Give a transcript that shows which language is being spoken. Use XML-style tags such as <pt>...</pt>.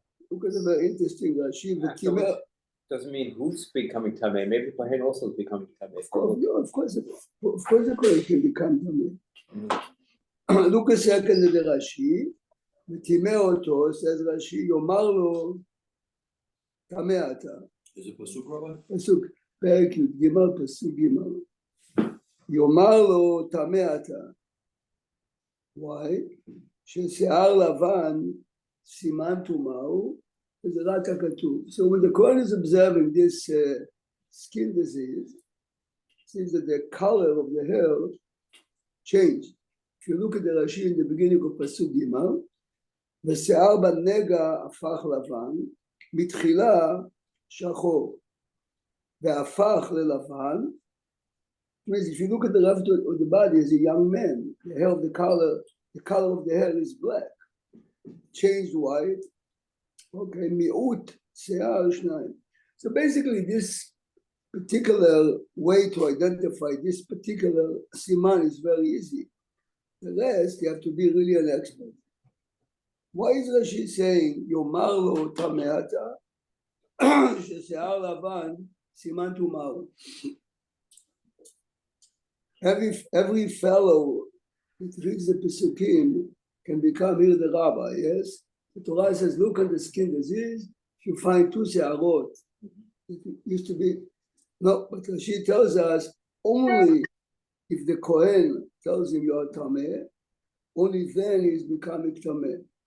<en>Look at the very interesting Rashi. Doesn't mean who's becoming tamei. Maybe the Kohen also is becoming tamei. Of course, the Kohen can become tamei. Look a second at the Rashi.</en> <he>וטימא אותו,</he> <en>says Rashi,</en> <he>יאמר לו טמא אתה.</he> <en>Is it Pasuk, Rabbi?</en> <he>פסוק, פרק י' ג' פסוק ג' יאמר לו טמא אתה.</he> <en>Why?</en> <he>ששיער לבן סימן טומאה הוא, וזה רק הכתוב.</he> <en>So when the Kohen is observing this skin disease, it seems that the color of the hair changed. If you look at the Rashi in the beginning of</en> <he>פסוק ג' ושיער בנגע הפך לבן, מתחילה שחור, והפך ללבן.</he> <en>If you look at the left of the body as a young man, the hair of the color of the hair is black, changed white. Okay,</en> <he>mi'ut se'ar shnayim.</he> <en>So basically, this particular way to identify this particular siman is very easy. The rest, you have to be really an expert. Why is Rashi saying,</en> <he>יאמר לו טמא אתה? ששיער לבן סימן טומאה הוא.</he> <en>Every fellow that reads the Pesukim can become here the rabbi, yes? The Torah says, look at the skin disease, if you find 2 se'arot, it used to be, no, but Rashi tells us, only if the Kohen tells him you are tameh, only then he is becoming tameh.</en>